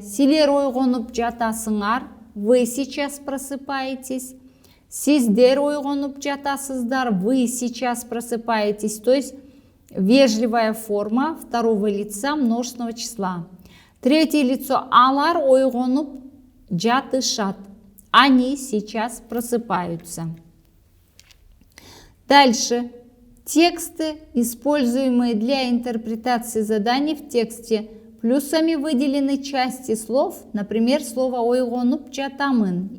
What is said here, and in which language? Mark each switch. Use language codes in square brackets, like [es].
[ky] Силер ойгонуп жатасыңар. [ru] Вы сейчас просыпаетесь. [ky] Сиздер ойгонуп жатасыздар. [ru] Вы сейчас просыпаетесь. То есть вежливая форма второго лица множественного числа. Третье лицо [ky] алар ойгонуп жатышат. [ru] Они сейчас просыпаются. Дальше. Тексты, используемые для интерпретации заданий в тексте, плюсами выделены части слов, например, слово [ky] ойгонуп жатамын.